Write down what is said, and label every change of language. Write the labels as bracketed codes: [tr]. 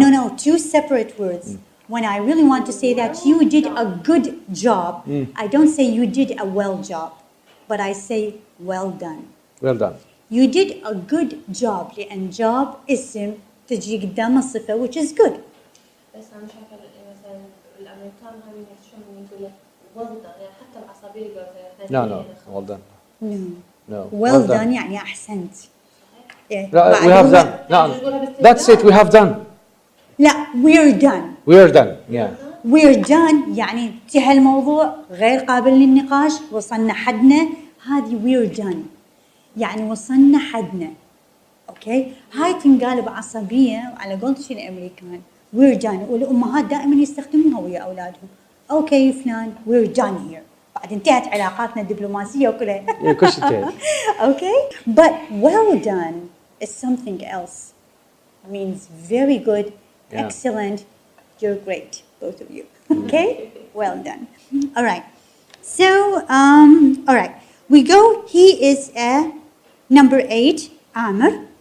[en] no, no, two separate words. When I really want to say that you did a good job, I don't say you did a well job, but I say well done. Well done. You did a good job [ar] لأن job اسم تجي قدامه صفة [en] which is good. [ar] بس أنا شايفة مثلا الأمريكان هم يحشون يقول لك [en] well done [ar] يعني حتى العصبية يقولوا [en] No, no, well done. No. No. Well done [ar] يعني أحسنت. إيه. لا, we بعد [en] have هو- done. No, that's it. We have done. [ar] لا [en] we're done. We are done. Yeah. [ar] We're done يعني انتهى الموضوع غير قابل للنقاش وصلنا حدنا هذه [en] we're done [ar] يعني وصلنا حدنا اوكي هاي تنقال بعصبيه على قولة الامريكان we're done والامهات دائما يستخدموها ويا اولادهم اوكي فلان [en] we're done here [ar] بعد انتهت علاقاتنا الدبلوماسيه وكلها [en] Yeah, [ar] كل شيء انتهى. [en] okay but well done is something else means very good Yeah. excellent you're great both of you okay well done all right so all right we go he is a number 8 Amr